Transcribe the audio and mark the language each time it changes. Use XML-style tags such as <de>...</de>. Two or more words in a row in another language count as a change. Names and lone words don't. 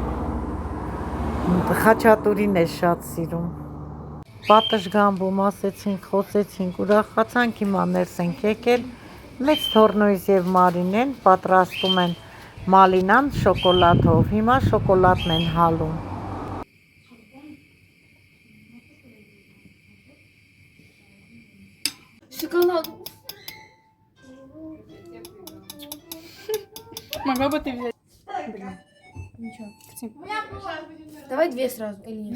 <hy>Խաչատուրին է շատ սիրում։ Պատշգամբում ասեցինք, խոսեցինք, ուրախացանք, հիմա ներս ենք եկել, մեծ թոռնույս և Մարինեն պատրաստում են մալինան շոկոլադով, հիմա շոկոլադն են հալում։</hy> <ru>Шоколад. Могла бы ты взять? Блин. Ничего. Давай 2 сразу или нет?</ru>